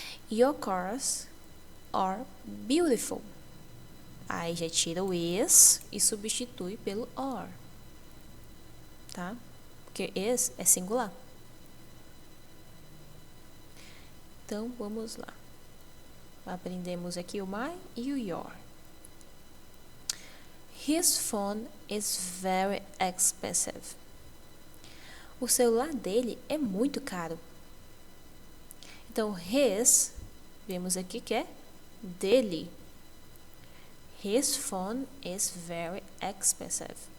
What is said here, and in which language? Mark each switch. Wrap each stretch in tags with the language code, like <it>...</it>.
<en>Your cars are beautiful.</en> <pt>Aí já tira o is e substitui pelo are, tá? Porque is é singular. Então, vamos lá. Aprendemos aqui o my e o your.</pt> <en>His phone is very expensive.</en> <pt>O celular dele é muito caro. Então, his, vemos aqui que é dele.</pt> <en>His phone is very expensive.</en>